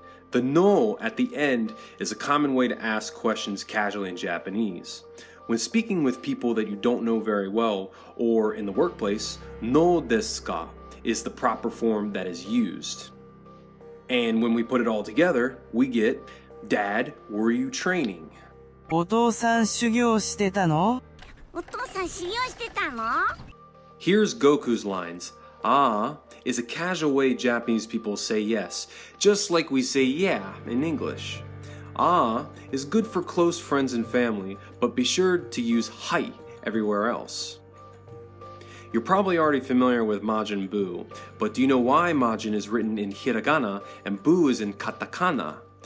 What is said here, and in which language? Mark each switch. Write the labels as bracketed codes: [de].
[en] The no at the end is a common way to ask questions casually in Japanese. When speaking with people that you don't know very well, or in the workplace, no desu ka is the proper form that is used. And when we put it all together, we get, Dad, were you training? [ja] お父さん修行してたの？お父さん修行してたの？ [en] Here's Goku's lines. Ah is a casual way Japanese people say yes, just like we say yeah in English. Ah is good for close friends and family, but be sure to use hai everywhere else. You're probably already familiar with Majin Buu, but do you know why Majin is written in hiragana and Buu is in katakana?